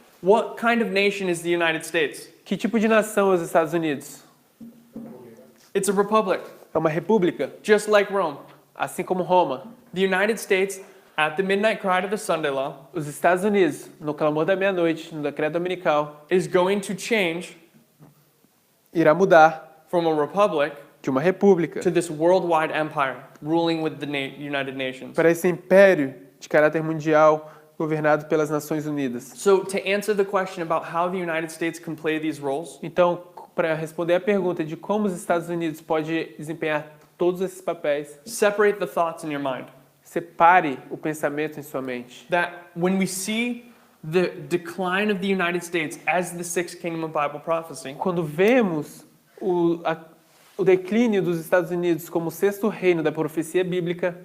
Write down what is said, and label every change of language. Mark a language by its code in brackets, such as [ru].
[en] What kind of nation is the United States? [pt] Que tipo de nação é os Estados Unidos? [en] It's a republic, [pt] É uma república, [en] just like Rome. [pt] assim como Roma. [en] The United States, at the midnight cry to the Sunday law, [pt] Os Estados Unidos, no clamor da meia-noite, no decreto dominical, [en] is going to change [pt] irá mudar [en] from a republic [pt] de uma república [en] to this worldwide empire ruling with the United Nations. [pt] para esse império de caráter mundial governado pelas Nações Unidas. [en] So to answer the question about how the United States can play these roles, [pt] Então, para responder a pergunta de como os Estados Unidos podem desempenhar todos esses papéis, [en] separate the thoughts in your mind. [pt] separe o pensamento em sua mente. [en] That when we see the decline of the United States as the sixth kingdom of Bible prophecy, [pt] Quando vemos o declínio dos Estados Unidos como o sexto reino da profecia bíblica,